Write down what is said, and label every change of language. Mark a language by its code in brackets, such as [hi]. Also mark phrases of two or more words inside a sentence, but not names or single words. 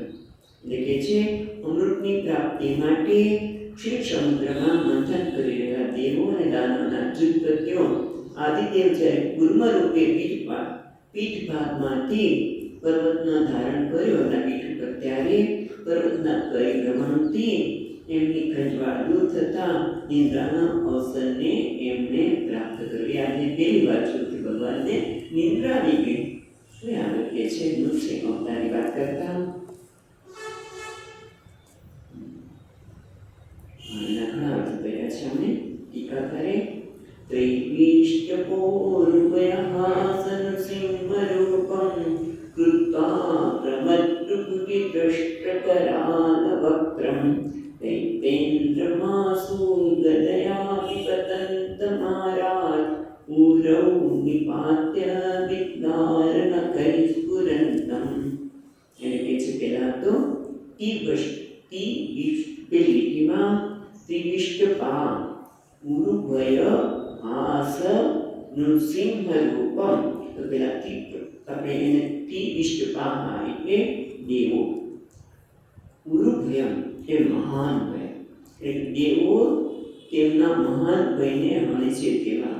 [gu] એટલે કે છે અમૃતની પ્રાપ્તિ માટે ક્ષીર સમુદ્રમાં મંથન કરી રહ્યા દેવો અને દાનવના જુત્પત્તિઓ આદિદેવ જ્યારે કુર્મ રૂપે પીઠ ભાગમાંથી પર્વતના ધારણ કર્યો એના પીઠ ઉપર, ત્યારે પર્વતના પરિભ્રમણથી એમની ખંજવાળ દૂર થતા નિંદ્રાના અવસરને એમને પ્રાપ્ત કર્યું. આજે પહેલી વાર જોથી ભગવાનને નિંદ્રા આવી ગઈ. હવે આગળ કે છે નૃસિંહ અવતારની વાત કરતા ઘણા અર્થ કર્યા છે અમે ટીકા કરે. [sa] त्रैविष्टपोरुभयहासनसिंहरूपं कृत्वा प्रमद्रुकुटिदृष्टकरालवक्त्रं दैत्येन्द्रमासूगदयाभिपतन्तमारात् ऊरौ निपात्य विद्वारणकैस्फुरन्तम्. [gu] એને કહે છે પહેલાં તો પેલી લીટીમાં [sa] त्रिविष्टपा उरुभय हास नृसिंह रूपम. [gu] તો પેલા આપણે એને ત્રિવિષ્ટપા એટલે દેવો, ઉરુભયમ એ મહાન ભય, એટલે દેવો તેમના મહાન ભયને હણે છે તેવા.